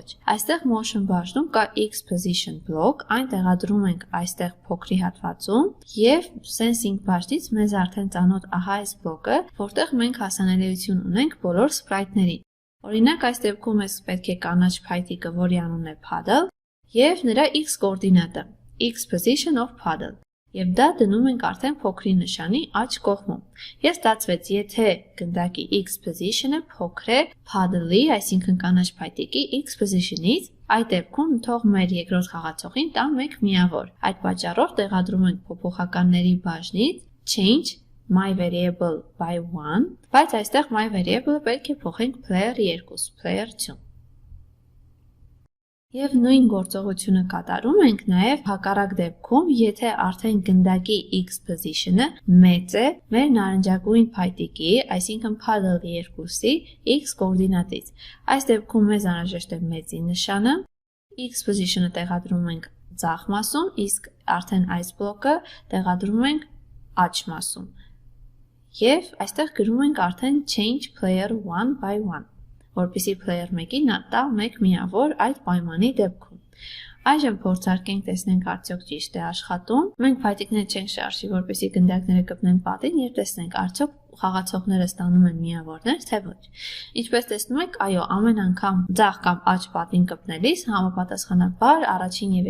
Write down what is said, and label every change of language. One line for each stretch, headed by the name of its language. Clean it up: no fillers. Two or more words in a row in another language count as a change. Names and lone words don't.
Armenian: Այստեղ motion բաժնում կա
English: x position
Armenian: բլոկ, այն տեղադրում ենք այստեղ փոքրի հատվածում, եւ sensing բաժնից մեզ արդեն ծանոթ ահա այս բլոկը, որտեղ մենք հասանելիություն ունենք բոլոր սպրայթներին։ Օրինակ այս դեպքում էս պետք է կանաչ փայտիկը, որի անունն է paddle, եւ նրա x կոորդինատը,
English: x position of paddle։
Armenian: Եվ դա դնում ենք արդեն փոքրի նշանի աջ կողմում։ Ես ստացվեց, եթե գնդակի
English: x position-ը
Armenian: փոքր է paddle-ի, այսինքն կանաչ փայտիկի
English: x position-ից,
Armenian: այդ դեպքում թող մեր երկրորդ խաղացողին տա 1 միավոր։ Այդ պատճառով տեղադրում ենք փոփոխականների բաժնից
English: change my variable by 1,
Armenian: բայց այստեղ
English: my variable-ը
Armenian: պետք է փոխենք
English: player 2, player 2։
Armenian: Եվ նույն գործողությունը կատարում ենք նաև հակառակ դեպքում, եթե արդեն գնդակի
English: x position-ը
Armenian: մեծ է մեր նարնջագույն փայտիկի, այսինքն paddle 2-ի x կոորդինատից։ Այս դեպքում մեզ անհրաժեշտ է մեծի նշանը,
English: x position-ը
Armenian: տեղադրում ենք ձախ մասում, իսկ արդեն այս բլոկը տեղադրում ենք աջ մասում։ Եվ այստեղ գրում ենք արդեն
English: change player 1 by 1,
Armenian: որպեսզի
English: player 1-ին
Armenian: տա 1 միավոր այդ պայմանի դեպքում։ Այժմ փորձարկենք տեսնենք արդյոք ճիշտ է աշխատում։ Մենք փայտիկները չենք շարժի, որպեսզի գնդակները կպնեն պատին եւ տեսնենք արդյոք խաղացողները ստանում են միավորներ, թե ոչ։ Ինչպես տեսնում եք, այո, ամեն անգամ ձախ կամ աջ պատին կպնելիս համապատասխանաբար առաջին եւ